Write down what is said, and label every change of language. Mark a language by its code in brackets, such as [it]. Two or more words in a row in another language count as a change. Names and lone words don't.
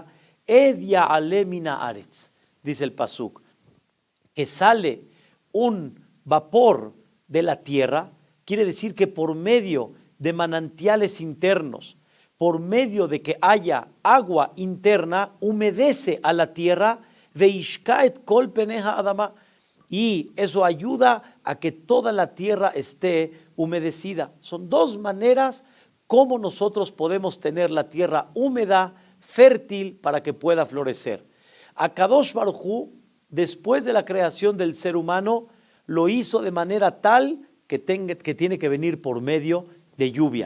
[he] ואד יעלה מן הארץ, [es] dice el pasuk, que sale un vapor de la tierra. Quiere decir que por medio de manantiales internos, por medio de que haya agua interna, humedece a la tierra, [he] והשקה את כל פני האדמה, [es] y eso ayuda a que toda la tierra esté humedecida. Son 2 maneras cómo nosotros podemos tener la tierra húmeda, fértil, para que pueda florecer. [he] הקדוש ברוך הוא, [es] después de la creación del ser humano, lo hizo de manera tal que tiene que venir por medio de lluvia.